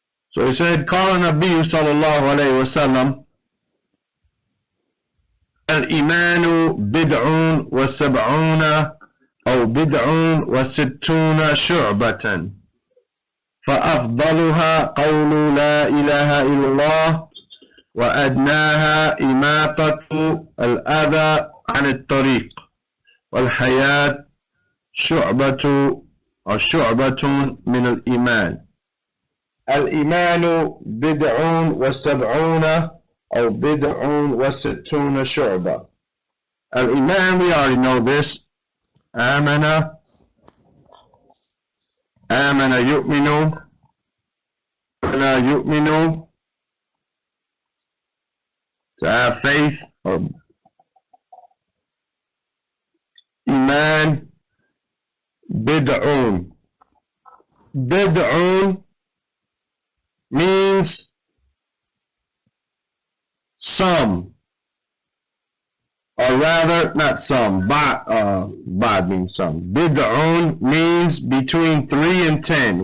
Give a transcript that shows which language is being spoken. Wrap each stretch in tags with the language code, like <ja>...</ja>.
<en>So he said,</en> <ar>قال النبي صلى الله عليه وسلم الإيمان بدع وسبعون أو بدع وستون شعبة فأفضلها قول لا إله إلا الله وأدناها إماطة الأذى عن الطريق والحياة شعبة من الإيمان. الإيمان بدع وسبعون أو بدع وستون شعبة.</ar> <en>الإيمان, we already know this.</en> <ar>آمن يؤمن لا يؤمن,</ar> <en>to have faith, or</en> <ar>إيمان. بدعون.</ar> <en>Bid'un means some, or rather, not some, bad means some. Bid'un means between 3 and 10.</en>